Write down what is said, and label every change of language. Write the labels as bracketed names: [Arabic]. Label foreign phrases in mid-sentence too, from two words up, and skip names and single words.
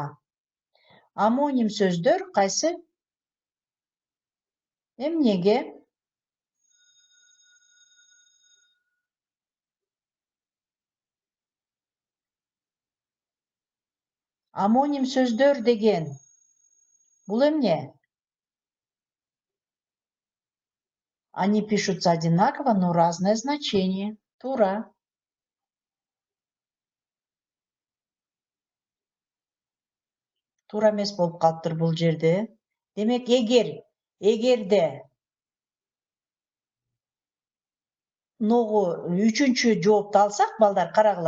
[Kyrgyz] Амоним сөздөр кайсы? Эмнеге? Амоним сөздөр деген. Бул эмне? [Russian] Они пишутся одинаково, но разное значение. [Kyrgyz] Туура. Туура эмес болуп калыптыр бул жерде. Демек, эгерде ногу үчүнчү жоопту алсак, балдар, карагыла.